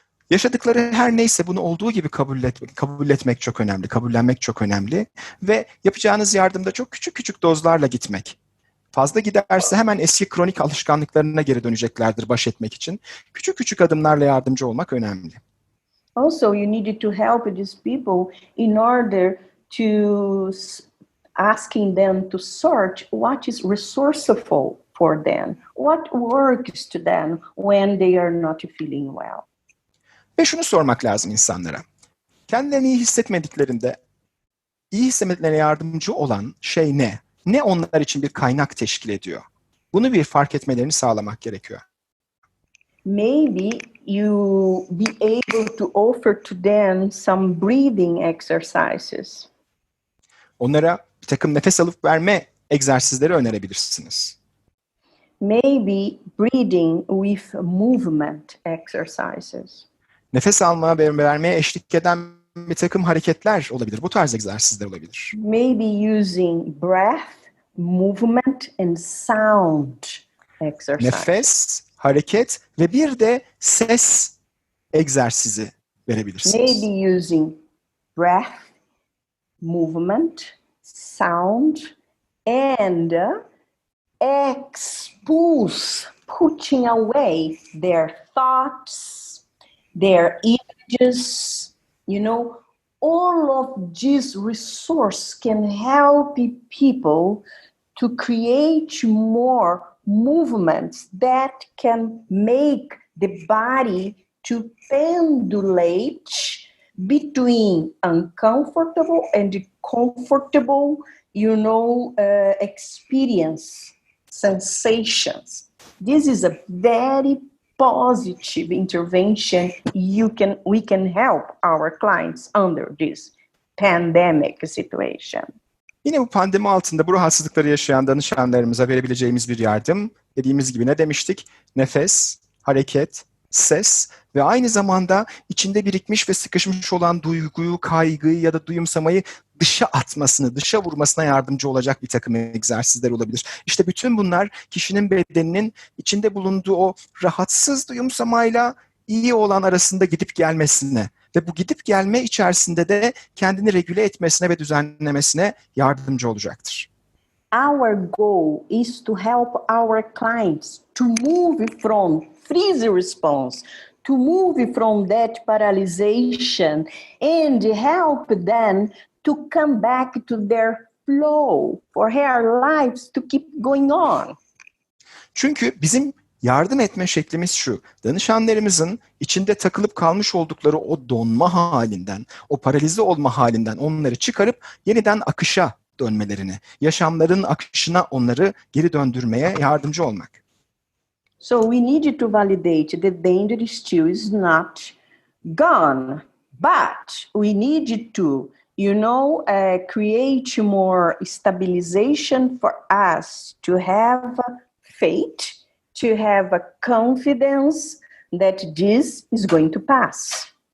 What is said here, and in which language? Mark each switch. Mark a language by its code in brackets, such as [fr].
[tr] Yaşadıkları her neyse bunu olduğu gibi kabul etmek çok önemli, kabullenmek çok önemli ve yapacağınız yardımda çok küçük dozlarla gitmek. Fazla giderse hemen eski kronik alışkanlıklarına geri döneceklerdir baş etmek için. Küçük adımlarla yardımcı olmak önemli. [en] Also, you needed to help these people in order to asking them to search what is resourceful for them, what works to them when they are not feeling well. [tr] Ve şunu sormak lazım insanlara. Kendilerini iyi hissetmediklerinde, iyi hissetmelerine yardımcı olan şey ne? Ne onlar için bir kaynak teşkil ediyor? Bunu bir fark etmelerini sağlamak gerekiyor. [en] Maybe you be able to offer to them some breathing exercises. [tr] Onlara bir takım nefes alıp verme egzersizleri önerebilirsiniz. [en] Maybe breathing with movement exercises. [tr] Nefes almaya ve vermeye eşlik eden bir takım hareketler olabilir. Bu tarz egzersizler olabilir. [en] Maybe using breath, movement and sound exercises. [tr] Nefes, hareket ve bir de ses egzersizi verebilirsiniz. [en] Maybe using breath, movement, sound, and expulse, putting away their thoughts, their images, all of this resource can help people to create more movements that can make the body to pendulate between uncomfortable and comfortable, experience, sensations. This is a very positive intervention we can help our clients under this pandemic situation. [tr] Yine bu pandemi altında bu rahatsızlıkları yaşayan danışanlarımıza verebileceğimiz bir yardım, dediğimiz gibi ne demiştik? Nefes, hareket, ses ve aynı zamanda içinde birikmiş ve sıkışmış olan duyguyu, kaygıyı ya da duyumsamayı dışa atmasını, dışa vurmasına yardımcı olacak bir takım egzersizler olabilir. İşte bütün bunlar kişinin bedeninin içinde bulunduğu o rahatsız duyumsamayla iyi olan arasında gidip gelmesine ve bu gidip gelme içerisinde de kendini regüle etmesine ve düzenlemesine yardımcı olacaktır. [en] Our goal is to help our clients to move from freeze response, to move from that paralyzation and help them to come back to their flow for their lives to keep going on. [tr] Çünkü bizim yardım etme şeklimiz şu: danışanlarımızın içinde takılıp kalmış oldukları o donma halinden, o paralize olma halinden onları çıkarıp yeniden akışa dönmelerini, yaşamların akışına onları geri döndürmeye yardımcı olmak. [en] So we need to validate that danger still is not gone, but we need to, create more stabilization for us to have faith, to have a confidence that this is going to pass.